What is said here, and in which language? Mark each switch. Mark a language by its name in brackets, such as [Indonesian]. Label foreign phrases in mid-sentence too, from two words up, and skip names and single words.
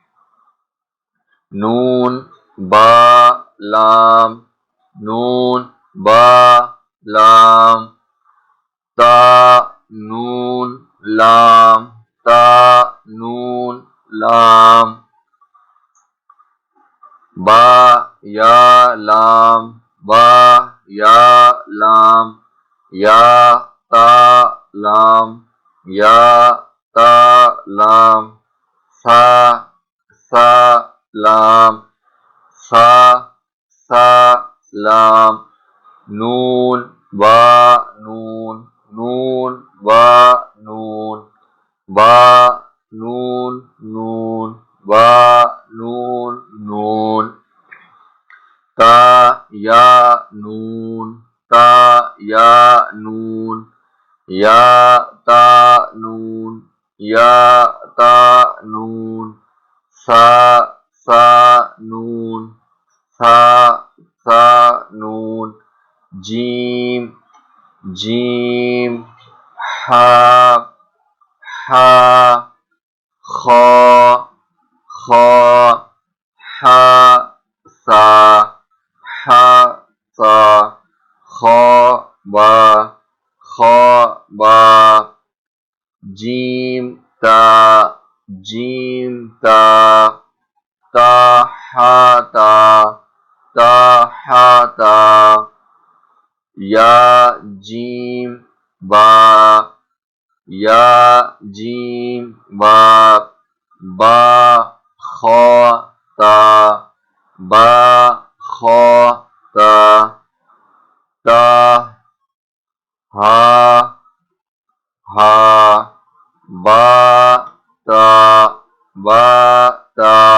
[Urdu] نون با لام نون با لام تا نون لام تا نون لام با یا لام با یا لام یا تا لام یا تا لام سا سا لام سا سا لام نون با نون نون با نون با نون نون با نون نون تا یا نون تا یا نون یا تا نون یا تا نون سا سا نون سا سا نون جیم جیم ہا ہا خا خا ہا سا ہا سا خا با خا با جیم تا جیم تا تا ہا تا تا ہا تا یا جیم با یا جیم با با خا تا با خا تا تا ہا ہا با تا با تا